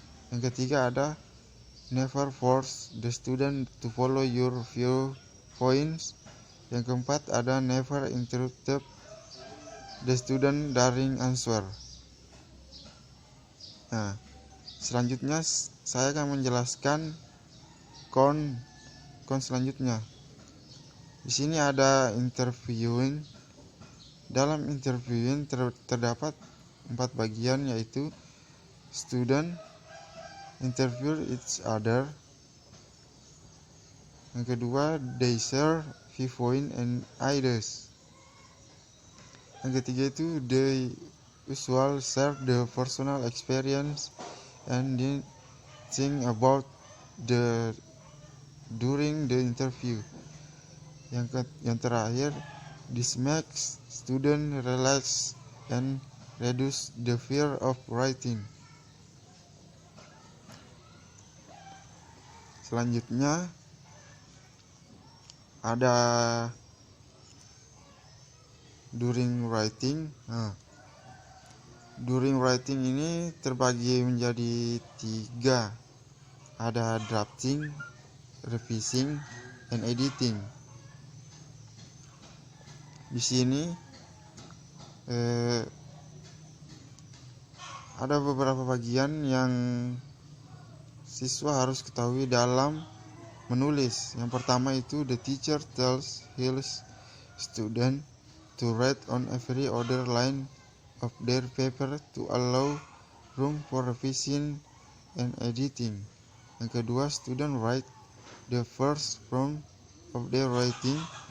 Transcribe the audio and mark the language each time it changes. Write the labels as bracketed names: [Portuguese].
[Indonesian] Yang ketiga ada [English] never force the student to follow your viewpoints. [Indonesian] Yang keempat ada [English] never interrupt the student during answer. [Indonesian] Nah, selanjutnya saya akan menjelaskan count selanjutnya. Di sini ada interviewing. Dalam interviewing terdapat 4 bagian yaitu [English] student interview each other. [Indonesian] Yang kedua, [English] they share viewpoint and ideas. [Indonesian] Yang ketiga itu [English] they usually share the personal experience and then think about during the interview. [Indonesian] Yang terakhir, [English] this makes student relax and reduce the fear of writing. [Indonesian] Selanjutnya ada during writing. Nah, during writing ini terbagi menjadi 3. Ada drafting, revising, and editing. Di sini ada beberapa bagian yang siswa harus ketahui dalam menulis. Yang pertama itu [English] the teacher tells his student to write on every other line of their paper to allow room for revision and editing. [Indonesian] Yang kedua, [English] student write the first form of their writing.